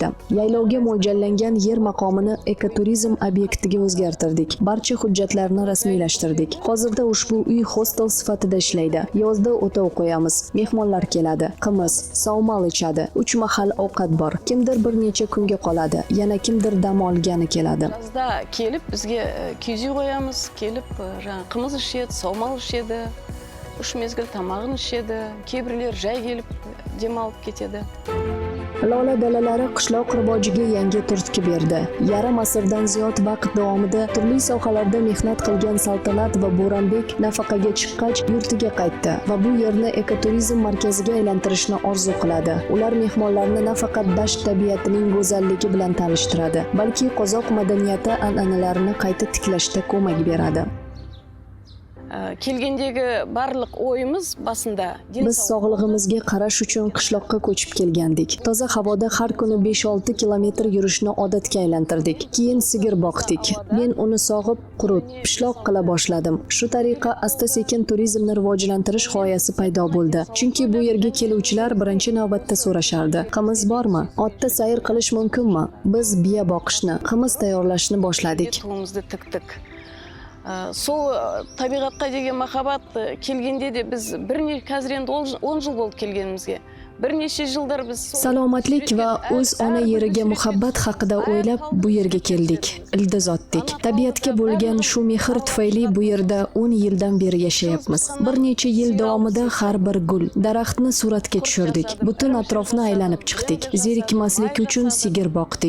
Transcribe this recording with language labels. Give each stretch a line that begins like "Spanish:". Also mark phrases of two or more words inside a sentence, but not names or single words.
Uzbek: Yaylovga mo'ljallangan yer maqomini ekoturizm obyektiga o'zgartirdik. Barcha hujjatlarni rasmiylashtirdik. Hozirda ushbu uy hostel sifatida ishlaydi. Yozda o'tov qo'yamiz. Mehmonlar keladi. Qimiz, savmal ichadi. 3 mahal ovqat bor. Kimdir bir necha kunga qoladi. Yana kimdir dam olgani keladi.
Kazakh: Жазда келіп бізге киіз үй қоямыз, келіп қымыз ішеді, саумал ішеді, 3 мезгіл тамағын ішеді, кейбіреулер жай келіп демалып кетеді.
Uzbek: Lola dalalari qishloq rivojiga yangi turtki berdi. Yarim asrdan ziyod vaqt davomida turli sohalarda mehnat qilgan Saltanat va Bo'ronbek nafaqaga chiqqach yurtiga qaytdi va bu yerni ekoturizm markaziga aylantirishni orzu qiladi. Ular mehmonlarni nafaqat dasht tabiatining go'zalligi bilan tanishtiradi, balki qozoq madaniyati an'analarini qayta tiklashda ko'mak beradi.
Kazakh: Келгендегі барлық ойымыз басында
Uzbek: Biz sog'lig'imizga qarash uchun qishloqqa ko'chib kelgandik. Toza havoda har kuni 5-6 kilometr yurishni odatga aylantirdik. Keyin sigir boqdik. Men uni sog'ib, qurib, pishloq qila boshladim. Shu tariqa asta-sekin turizmni rivojlantirish g'oyasi paydo bo'ldi. Chunki bu yerga keluvchilar birinchi navbatda so'rashardi: "Qimiz bormi? Otda sayr qilish mumkinmi?" Biz biya boqishni, qimiz tayyorlashni boshladik.
Kazakh: туымызды тіктік. Сол табиғатқа деген махаббат келгенде де біз қазір енді 10 жыл болды келгенімізге. Бірнеше жылдар biz
Uzbek: Salomatlik va o'z ona yeriga muhabbat haqida o'ylab bu yerga keldik. Ildiz otdik. Tabiatga bo'lgan shu mehr tufayli bu yerda 10 yildan beri yashayapmiz. Bir necha yil davomida har bir gul, daraxtni suratga tushirdik. Butun atrofni aylanib chiqdik. Zerikmaslik uchun sigir boqdik.